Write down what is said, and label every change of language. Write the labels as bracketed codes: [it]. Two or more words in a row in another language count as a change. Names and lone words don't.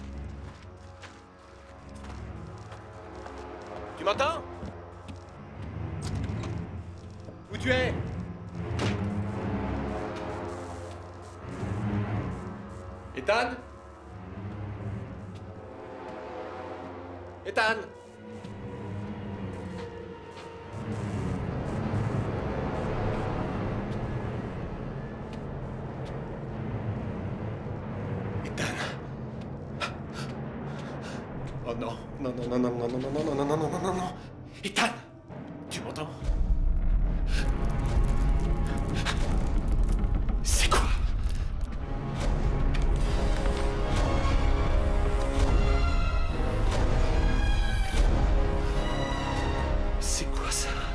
[fr] Tu m'entends? Où tu es? Ethan? Ethan? Oh non, non, non, non, non, non, non, non, non, non, non, non, non, non, non. Ethan, tu m'entends? C'est quoi? C'est quoi ça?